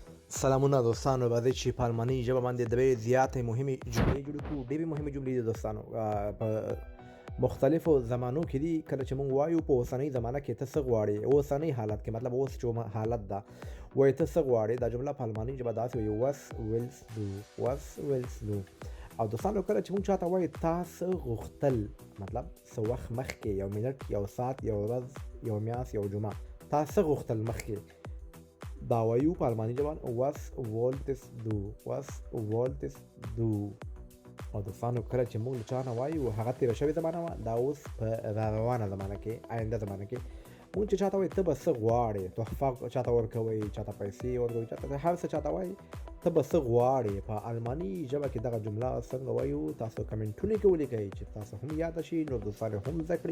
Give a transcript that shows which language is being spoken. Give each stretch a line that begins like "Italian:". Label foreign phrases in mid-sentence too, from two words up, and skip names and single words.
Pashto: سلامونه دوستانو، راځئ چې په الماني ژبه باندې درې زیاتې مهمې جملې جوړې کړو. ډېرې مهمې جملې دي دوستانو، په مختلفو زمانو کې دي. کله چې موږ وایو په اوسنۍ زمانه کې ته څه غواړې، اوسنۍ حالت کې مطلب اوس چې حالت ده، وایي ته څه غواړې، دا جمله په الماني ژبه داسې وایي
German: was willst du, was willst du.
Pashto: او دوستانو کله چې موږ چاته وایي تا څه غوښتل، مطلب څه وخت مخکې، یو منټ، یو ساعت، یو ورځ، یو میاشت، یو جمعه، تا څه غوښتل مخکې، دا وایو په الماني ژبه
German: was wolltest du, was wolltest du.
Pashto: او دوستانو کله چې موږ له چا نه وایو هغه تېره شوې زمانه وه، دا اوس په را روانه زمانه کې، آینده زمانه کې موږ چې چاته وایي ته به څه غواړې، تحفه چاته ورکوئ، چاته پیسې ورکوئ، چاته هر څه چاته وایي ته به څه غواړې، په الماني ژبه کې دغه جمله څنګه وایو تاسو کمنټونه کې ولیکئ چې تاسو هم یاده شي، نور دوستان هم زده کړي.